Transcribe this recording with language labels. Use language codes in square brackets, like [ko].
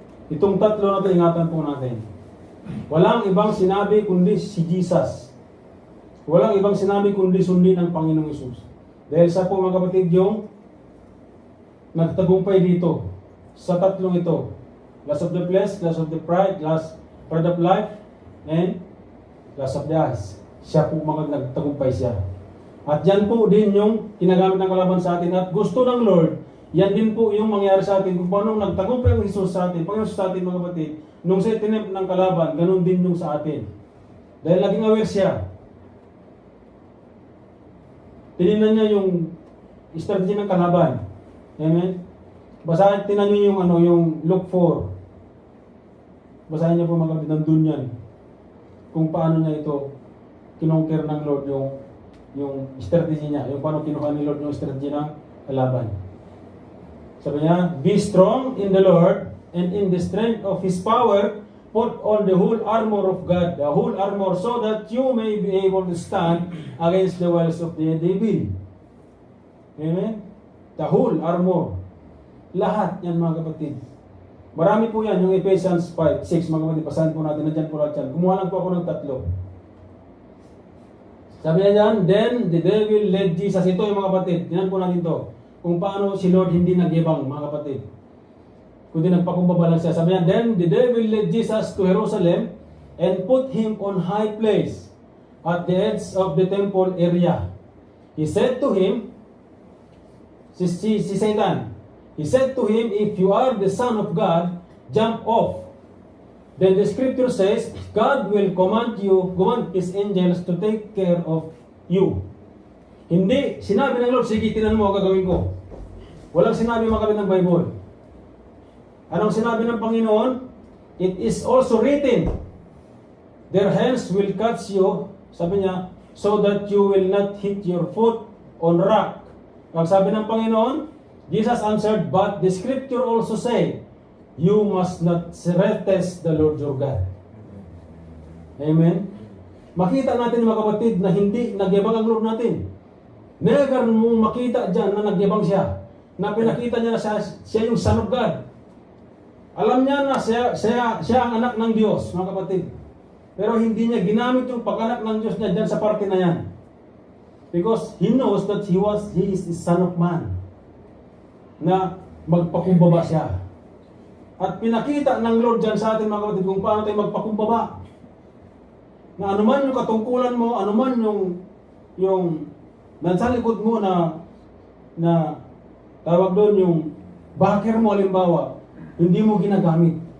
[tl] Itong tatlo na ito, ingatan po natin. Walang ibang sinabi kundi si Jesus. Walang ibang sinabi kundi sundin ang Panginoong Hesus. Dahil sa po, mga kapatid, yung nagtagumpay dito sa tatlong ito. [en] Lust of the flesh, lust of the pride, pride of life, and lust of the eyes. [tl] Siya po mga nagtagumpay siya. At yan po din yung ginagamit ng kalaban sa atin. At gusto ng Lord, yan din po yung mangyari sa atin. Kung paano nagtagumpay ang Hesus sa atin, Panginoon sa atin, mga kapatid, nung sa itinip ng kalaban, ganun din yung sa atin. Dahil naging aware siya. Tinignan niya yung strategy ng kalaban. Amen? Basahin, tinan niyo yung Luke 4. Basahin niyo po, mga kapatid, nandun yan. Kung paano niya ito kinongker ng Lord yung strategy niya. Yung paano kinuha ni Lord yung strategy ng kalaban. [en] Sabi niya, be strong in the Lord and in the strength of His power, put on the whole armor of God, the whole armor, so that you may be able to stand against the wiles of the devil. [tl] Amen? [en] The whole armor. [tl] Lahat yan, mga kapatid. Marami po yan, yung Ephesians 5:6, mga kapatid, basahin po natin, nandiyan po lahat yan. Kumuha lang po ako ng tatlo. Sabi niya dyan, [en] then the devil led Jesus. [tl] Ito yung mga kapatid, tinan po natin to. Kung paano si Lord hindi nagyabang, mga kapatid. Kundi nagpakumbaba lang siya. Sabi niya, [en] then the devil led Jesus to Jerusalem and put him on high place at the edge of the temple area. He said to him, [tl] si Satan, [en] he said to him, if you are the Son of God, jump off. Then the scripture says, God will command His angels to take care of you. [tl] Hindi, sinabi ng Lord, sige, tinan mo, gagawin ko. Walang sinabi mga kapatid ng Bible. Anong sinabi ng Panginoon? [en] It is also written, their hands will catch you, [tl] sabi niya, [en] so that you will not hit your foot on rock. [tl] Ang sabi ng Panginoon, [en] Jesus answered, but the scripture also say, you must not test the Lord your God. Amen? [tl] Makita natin mga kapatid na hindi nagyabang ang Lord natin. Never mong makita dyan na nagyabang siya. Na pinakita niya na siya yung Son of God. Alam niya na siya ang anak ng Diyos, mga kapatid. Pero hindi niya ginamit yung pag-anak ng Diyos niya dyan sa parte na yan. [en] Because He knows that He is the Son of Man. [tl] Na magpakumbaba siya. At pinakita ng Lord dyan sa atin, mga kapatid, kung paano tayo magpakumbaba. Na anuman yung katungkulan mo, anuman yung nasa likod mo na tawag doon yung backer mo, halimbawa, hindi mo ginagamit.